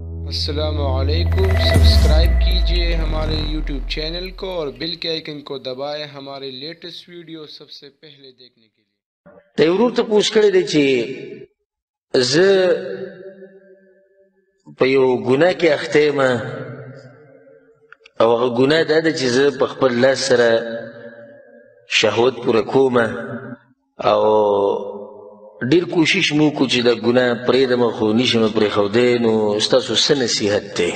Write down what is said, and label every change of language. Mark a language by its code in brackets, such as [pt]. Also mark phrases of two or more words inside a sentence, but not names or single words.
[ur] السلام علیکم. سبسکرائب کیجیے ہمارے YouTube چینل کو اور بیل کے آئیکن کو دبائیں ہمارے لیٹسٹ ویڈیو سب سے پہلے دیکھنے کے لیے. [ps] ته ورور ته پوښ کړی دی چې زه په یو ګناه کې اخته یم او هغه ګناه دا ده چې زه په خپل لاس سره شهوت پوره کوم او ډېر کوشش مو وکړو چې دا ګناه پرېږدم خو نشم پرېښودی نو ستاسو څه نصیحت دی؟